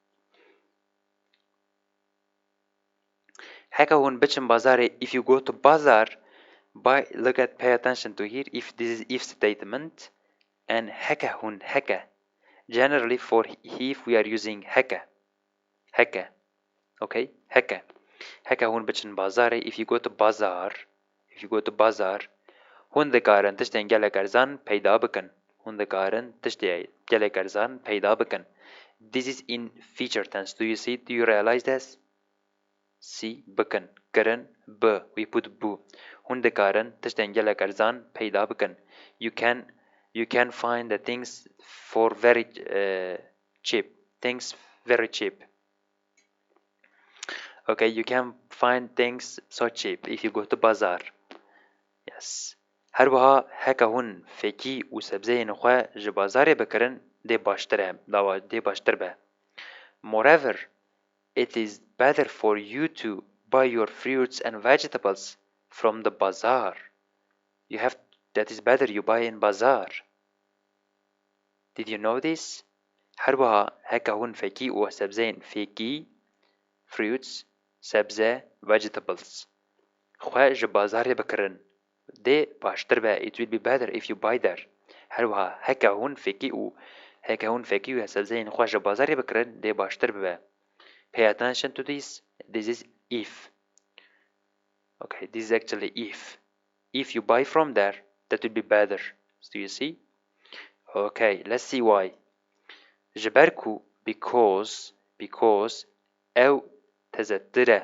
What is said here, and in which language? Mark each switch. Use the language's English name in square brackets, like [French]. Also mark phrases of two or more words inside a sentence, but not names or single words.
[Kurdish] Haka hun bichin bazar, [English] if you go to bazar, pay attention to here, if this is if statement, and haka. Generally for if we are using haka. [Kurdish] Okay, haka hun bichin bazar, [English] if you go to bazar, [Kurdish] hun dikarin tishten gelek arzan peyda bikin. Hun dikarin tishten gelek arzan peyda bikin. [English] This is in future tense. Do you see? Do you realize this? See, [Kurdish] bikin, kirin, b. [English] We put [Kurdish] bu. Hun dikarin tishten gelek arzan peyda bikin. [English] You can find the things for very cheap. Things very cheap. Okay, you can find things so cheap if you go to bazaar. Yes. [Kurdish] هروها هکا هون فکی و سبزه نخواه جبازاره بکرن ده باشتر به. [English] Moreover, it is better for you to buy your fruits and vegetables from the bazaar. That is better you buy in bazaar. Did you know this? [Kurdish] هروها هکا هون فکی و سبزه فکی fruits سبزه vegetables خواه جبازاره بکرن ده باشتر به. [English] It will be better if you buy there. هروها هکا هون فکی و سبزه خواه جبازاره بکرن ده باشتر به. Pay attention to this. This is if. Okay, this is actually if. If you buy from there, that will be better. Do you see? Okay, let's see why. [Kurdish] جبركو because أو تزدره.